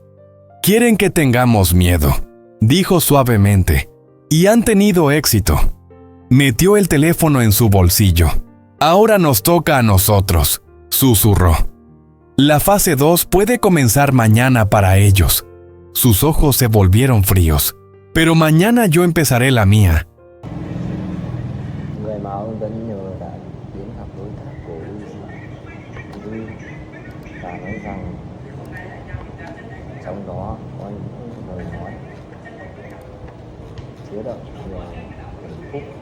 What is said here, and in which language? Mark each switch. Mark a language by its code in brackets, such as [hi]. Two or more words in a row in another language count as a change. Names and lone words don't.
[es] «Quieren que tengamos miedo», dijo suavemente, «y han tenido éxito». Metió el teléfono en su bolsillo. «Ahora nos toca a nosotros», susurró. «La fase 2 puede comenzar mañana para ellos». Sus ojos se volvieron fríos. «Pero mañana yo empezaré la mía». [vi] Trong đó có những lời nói chứa đựng nhiều hạnh phúc.